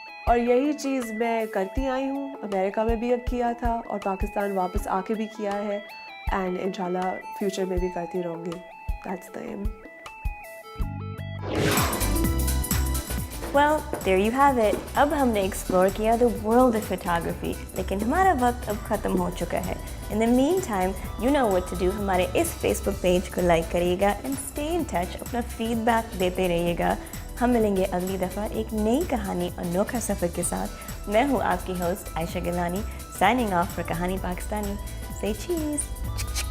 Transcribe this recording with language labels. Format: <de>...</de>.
<hi>और यही चीज़ मैं करती आई हूँ, अमेरिका में भी किया था और पाकिस्तान वापस आके भी किया है, एंड इंशाल्लाह फ्यूचर में भी करती रहूँगी।</hi> <en>That's the aim. Well, there you have it.</en> <hi>अब हमने एक्सप्लोर किया</hi> <en>the world of photography,</en> <hi>लेकिन हमारा वक्त अब ख़त्म हो चुका है।</hi> <en>In the meantime, you know what to do.</en> <hi>हमारे इस Facebook पेज को लाइक करिएगा</hi> <en>and stay in touch.</en> <hi>अपना फीडबैक देते रहिएगा। हम मिलेंगे अगली दफ़ा एक नई कहानी, अनोखा सफ़र के साथ। मैं हूँ आपकी host Ayesha Gilani,</hi> <en>signing off for</en> <hi>कहानी पाकिस्तानी।</hi> <en>Say cheese.</en>